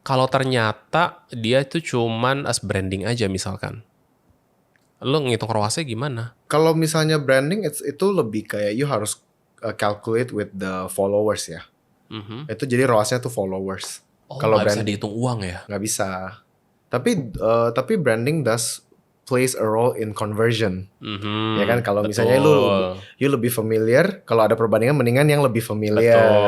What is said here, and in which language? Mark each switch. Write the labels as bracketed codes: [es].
[id] Kalau ternyata dia itu cuman as branding aja misalkan. Lo ngitung ROAS-nya gimana? Kalau misalnya branding itu lebih kayak you harus [en] calculate with the followers [id] ya. Itu jadi ROAS-nya tuh followers. Kalau nggak bisa dihitung uang ya? Nggak bisa. Tapi [en] branding does plays a role in conversion. [id] Ya kan, kalau misalnya you lebih familiar, kalau ada perbandingan mendingan yang lebih familiar.